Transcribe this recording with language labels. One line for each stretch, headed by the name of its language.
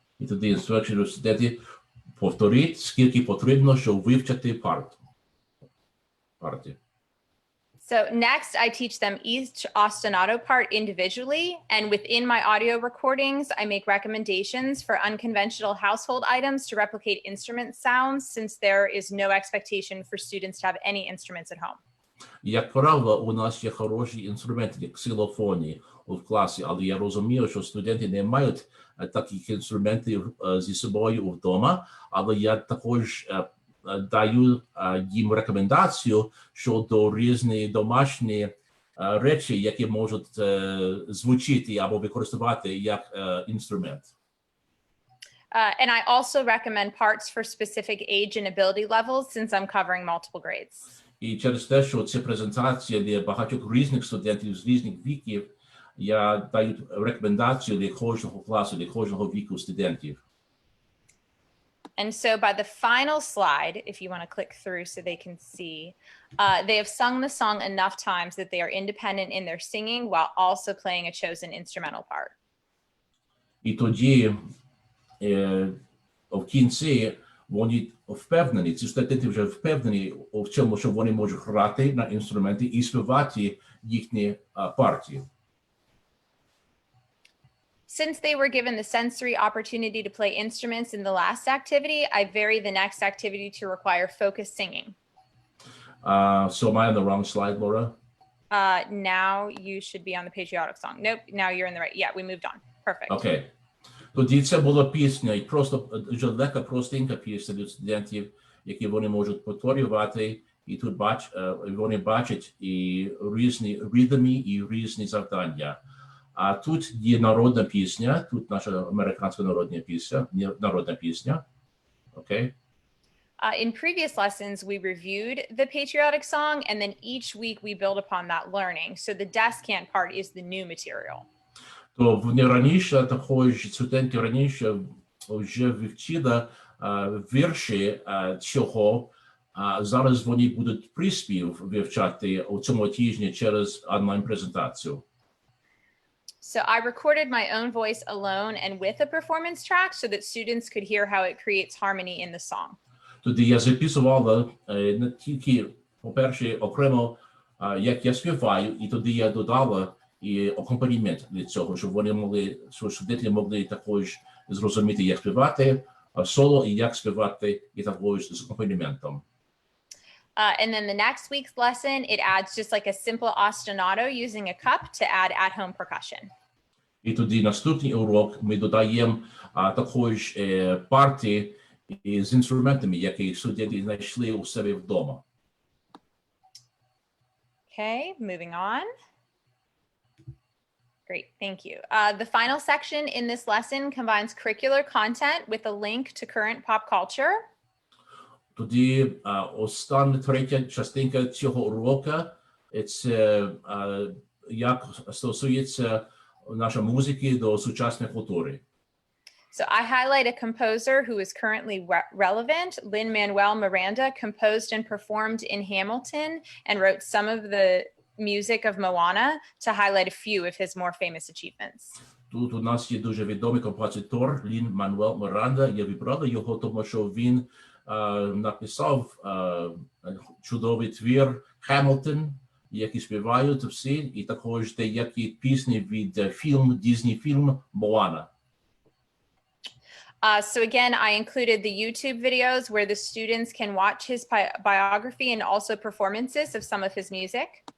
Ukrainian: І тоді інструкції до студентів: повторіть, скільки потрібно, щоб вивчити парті.
English: So next, I teach them each ostinato part individually, and within my audio recordings, I make recommendations for unconventional household items to replicate instrument sounds, since there is no expectation for students to have any instruments at home.
Ukrainian: Як правило, у нас є хороші інструменти, як ксилофони в класі, але я розумію, що студенти не мають таких інструментів зі собою вдома, але я також даю їм рекомендацію щодо різні домашні речі, які можуть звучити або використовувати як інструмент.
English: And I also recommend parts for specific age and ability levels, since I'm covering multiple grades.
Ukrainian: І через те, що це презентація для багатьох різних студентів з різних віків, я даю рекомендацію для кожного класу, для кожного віку студентів.
English: And so by the final slide, if you want to click through so they can see, they have sung the song enough times that they are independent in their singing while also playing a chosen instrumental part.
Ukrainian: І тоді в кінці вони впевнені, ці студенти вже впевнені в цьому, що вони можуть грати на інструменті і співати їхні партії.
English: Since they were given the sensory opportunity to play instruments in the last activity, I vary the next activity to require focused singing. So am I on the wrong slide, Laura? Now you should be on the patriotic song. Nope, now you're in the right. Yeah, we moved on. Perfect. Okay.
Ukrainian: Тоді це була пісня, і просто дуже легка, простенька пісня для студентів, які вони можуть повторювати, і тут вони бачать і різні ритми, і різні завдання. А тут є народна пісня, тут наша американська народна пісня.
English: Okay? In previous lessons, we reviewed the patriotic song, and then each week we build upon that learning. So the descant part is the new material.
Ukrainian: То вони раніше, також студенти раніше вже вивчили вірші цього, зараз вони будуть приспів вивчати у цьому тижні через онлайн-презентацію.
English: So I recorded my own voice alone and with a performance track so that students could hear how it creates harmony in the song.
Ukrainian: Тоді я записувала не тільки, по-перше, окремо, як я співаю, і тоді я додала і акомпанімент для цього, щоб вони могли, щоб студенти могли також зрозуміти, як співати соло і як співати і також з акомпаніментом.
English: And then the next week's lesson, it adds just like a simple ostinato using a cup to add at-home percussion.
Ukrainian: І тоді наступний урок ми додаємо також партії з інструментами, які студенти знайшли у себе вдома.
English: Okay, moving on. Great, thank you. The final section in this lesson combines curricular content with a link to current pop culture.
Ukrainian: Тоді остання третя частинка цього уроку – це як стосується нашої музики до сучасної культури.
English: So I highlight a composer who is currently relevant. Lin-Manuel Miranda composed and performed in Hamilton and wrote some of the music of Moana to highlight a few of his more famous achievements.
Ukrainian: Тут у нас є дуже відомий композитор Лин-Мануель Міранда. Я вибрала його, тому що він написав чудовий твір «Hamilton», який співають всі, і також деякі пісні від Disney фільм «Моана».
English: So again, I included the YouTube videos where the students can watch his biography and also performances of some of his music.